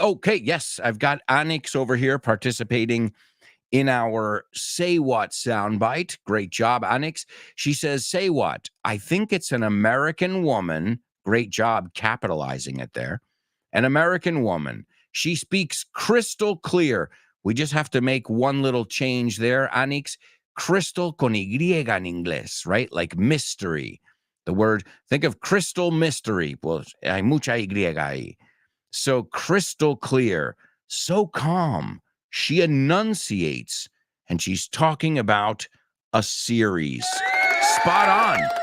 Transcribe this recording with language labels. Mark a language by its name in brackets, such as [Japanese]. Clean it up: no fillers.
[English] Okay, yes, I've got Anix over here participating in our Say What soundbite. Great job, Anix. She says, say what? I think it's an American woman. Great job capitalizing it there. An American woman. She speaks crystal clear. We just have to make one little change there, Anix. [Spanish] Crystal con Y en inglés, [English] right? Like mystery. The word, think of crystal mystery. [Spanish] Pues hay mucha Y ahí. [English] So crystal clear, so calm. She enunciates, and she's talking about a series. Spot on.